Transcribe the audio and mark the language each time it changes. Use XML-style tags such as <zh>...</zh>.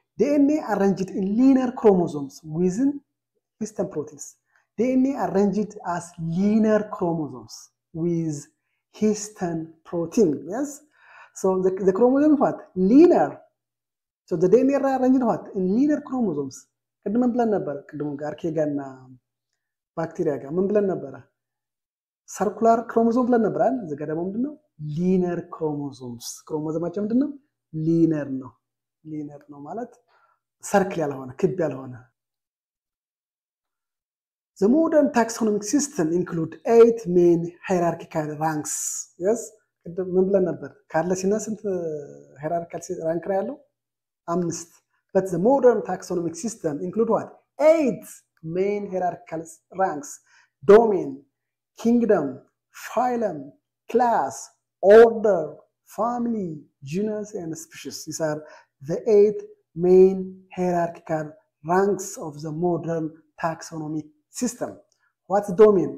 <en>DNA arranged in linear chromosomes within histone proteins. DNA arranged as linear chromosomes with histone protein. Yes. So the chromosome what? Linear. So the DNA arranged what? In linear chromosomes.</en> <am>ቅድም ብለን ነበር። ቅድም ጋር ከጋና ባክቴሪያ ጋር ምን ብለን ነበር? ሰርኩላር ክሮሞዞም ብለን ነበር አይደል? እዚህ ጋር ደግሞ ምንድነው? ሊነር ክሮሞዞምስ። ክሮሞዞማቸው ምንድነው? ሊነር ነው። ሊነር ነው ማለት ሰርክል ያልሆነ ክብ ያልሆነ።</am> <en>The modern taxonomic system include 8 main hierarchical ranks. Yes?</en> <am>ቅድም ምን ብለን ነበር? ካርለሲና ስንት hierarchical rank ነው ያለው?</am> <en>5. But the modern taxonomic system include what? 8 main hierarchical ranks: domain, kingdom, phylum, class, order, family, genus, and species. These are the 8 main hierarchical ranks of the modern taxonomic system. What's domain?</en>